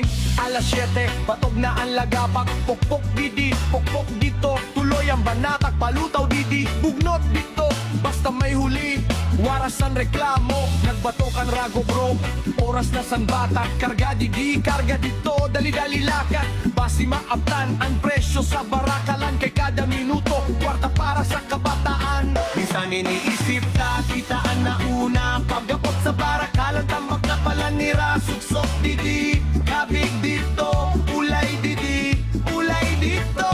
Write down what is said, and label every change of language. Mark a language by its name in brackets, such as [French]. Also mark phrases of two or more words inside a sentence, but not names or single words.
[Bikol] Alas 7, patog na ang lagapak. Pukpok didi, pukpok dito. Tuloy ang banatak, palutaw didi, bugnot dito. Basta may huli, waras ang reklamo. Nagbatok ang rago bro, oras na san batak. Karga didi, karga dito, dali-dali lakad. Basi maaptan ang presyo sa barakalan. Kay kada minuto, kwarta para sa kabataan. [Filipino] Minsan iniisip na, kitaan na una. [Bikol] Pagkapot sa barakalan, tamak na pala nira. Suksok didi, kabig dito, ulay didi, ulay dito.